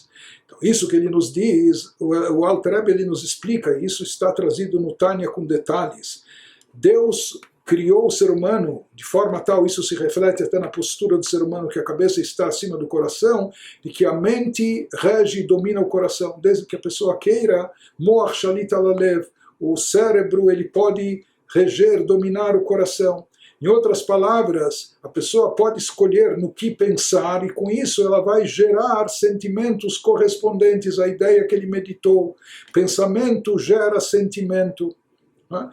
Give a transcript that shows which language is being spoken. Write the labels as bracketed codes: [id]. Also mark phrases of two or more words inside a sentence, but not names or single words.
[pt] Então, isso que ele nos diz, o Alter Rebbe ele nos explica, e isso está trazido no Tânia com detalhes. Deus criou o ser humano de forma tal, isso se reflete até na postura do ser humano, que a cabeça está acima do coração, e que a mente rege e domina o coração, desde que a pessoa queira, [he] מוח שליט על הלב, [pt] o cérebro ele pode reger, dominar o coração. Em outras palavras, a pessoa pode escolher no que pensar, e com isso ela vai gerar sentimentos correspondentes à ideia que ele meditou. Pensamento gera sentimento, né?